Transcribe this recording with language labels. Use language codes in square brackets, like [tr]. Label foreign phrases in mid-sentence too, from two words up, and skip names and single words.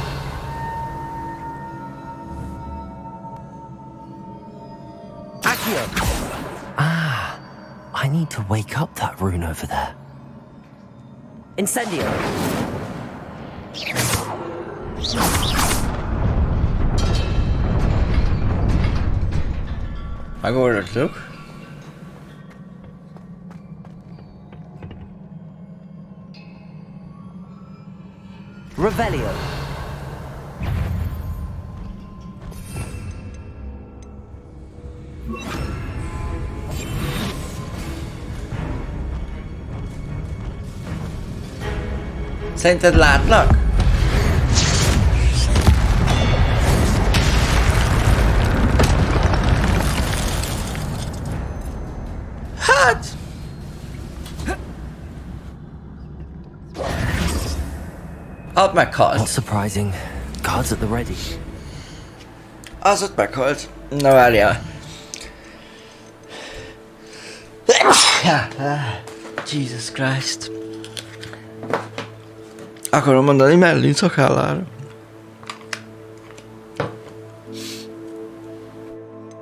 [en] Accio. Ah, I need to wake up that rune over there. Incendio. [hu] Megoldottuk. [en] Revelio. [hu] Szerinted látlak? Hát! Ott meghalt. [en] Not surprising. Guards at the ready. [hu] Az ott meghalt. Na várjál. Jesus Christ. Akarom mondani mellé szakállára.